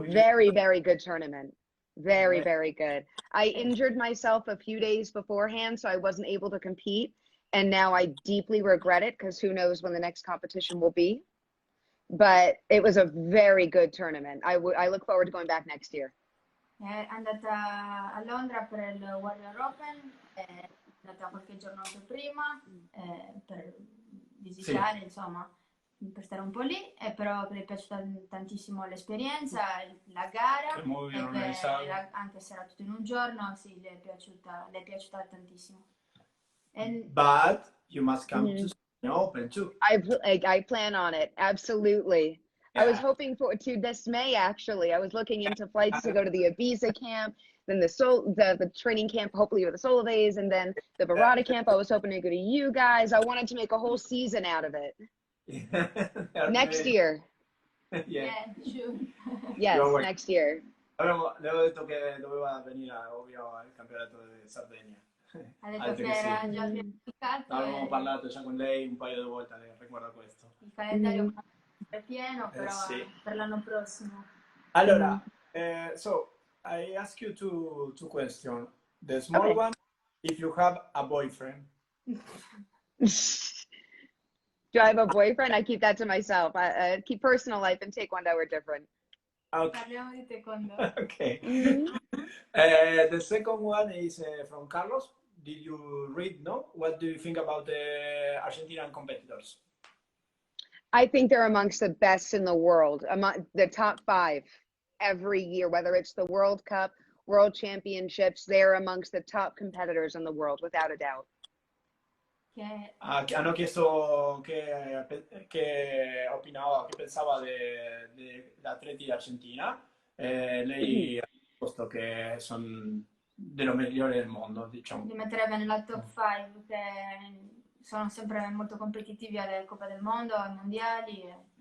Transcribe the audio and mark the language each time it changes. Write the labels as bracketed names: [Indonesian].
[English] very, very good tournament. Very, very good. I injured myself a few days beforehand, so I wasn't able to compete. And now I deeply regret it because who knows when the next competition will be. But it was a very good tournament. I look forward to going back next year. [Italian] È andata a Londra per il Warrior Open, andata qualche giorno anche prima per visitare, insomma, per stare un po' lì, però le è piaciuta tantissimo l'esperienza, la gara, anche se era tutto in un giorno, sì, le è piaciuta tantissimo. [English] But you must come to Open too. I plan on it, absolutely. Yeah. I was hoping to this May, actually. I was looking into flights to go to the Ibiza camp, then the training camp, hopefully with the solo days, and then the Barada camp. I was hoping to go to you guys. I wanted to make a whole season out of it. Next year. Yeah, sure. Yes, next year. [Italian] Le ho detto che doveva venire, ovvio, al campionato di Sardegna. Ha detto che era già pianificato. Avevamo parlato già con lei un paio di volte riguardo a questo. Il calendario è pieno, però per l'anno prossimo. [English] Allora, so I ask you two questions. The small one, if you have a boyfriend. Do I have a boyfriend? I keep that to myself. I keep personal life and taekwondo are different. Okay. [Italian] Parliamo di taekwondo. [English] Okay. The second one is from Carlos. Did you read, no? What do you think about the Argentinian competitors? I think they're amongst the best in the world, among the top 5 every year, whether it's the World Cup, World Championships, they're amongst the top competitors in the world, without a doubt. [Italian] Hanno chiesto che opinava, che pensava degli atleti d'Argentina. Lei ha risposto che sono dello migliore del mondo, diciamo. Li metterebbe nella top 5, che sono sempre molto competitivi alle Coppe del Mondo, ai mondiali.